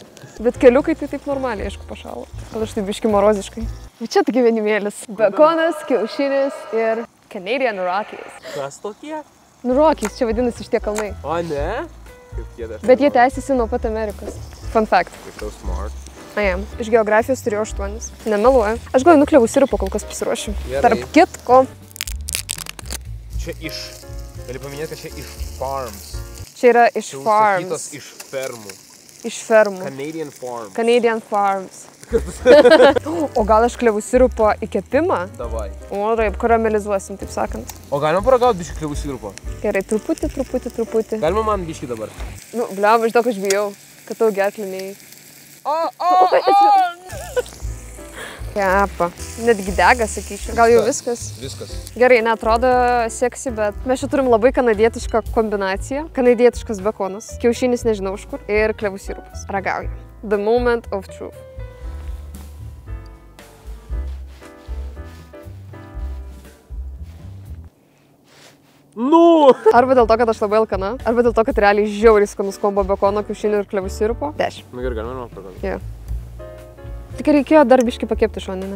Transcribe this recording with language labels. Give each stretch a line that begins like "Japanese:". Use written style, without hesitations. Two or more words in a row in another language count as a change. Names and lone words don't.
Lithuanian: Bet keliukai tai taip normaliai, aišku, pašalo. Gal aš tai biški moroziškai. Bet čia tai gyvenimėlis. Bekonas, kiaušinis ir Canadian Rockies. Kas tokie? Nu, Rockies, čia vadinasi šitie kalnai. O ne? Kaip jie dar. Bet jie tęsiasi nuo pat Amerikos.
English: Fun fact.
Lithuanian: Kaip tau smart.
English: I am.
Lithuanian: Iš geografijos turėjau 8. Nemeluoju. Aš gal nuklevų sirupą kol kas pasiruošiu. Gerai. Tarp kitko. Čia iš... Gali paminėti, kad čia iš farms. Čia yra iš Čia farms. užsakytos iš fermų. Iš fermų.
English: Canadian farms. Canadian farms.
Lithuanian: O gal aš klevų sirupą į kepimą? Davai. O taip, karamelizuosim, taip sakant. O galima paragauti biškį klevų sirupo? Gerai, truputį. Galima man biškį dabar? Nu, bliam, aš daug aš bijau, kad tau gerkliniai. Kepa. Netgi dega, sakyčiau. Gal jau viskas? Viskas. Gerai, neatrodo seksi, bet mes čia turim labai kanadietišką kombinaciją. Kanadietiškas bekonas, kiaušinis nežinau iš kur ir klevų sirupas. Ragauju.
English: The moment of truth.
Lithuanian: Nu! Arba dėl to, kad aš labai alkana, arba dėl to, kad realiai žiauriai skanus kombo bekono, kiaušinių ir klevų sirupo. 10. Nu gerai, galima paragauti. Yeah. Tik reikėjo dar biškį pakepti šoninę.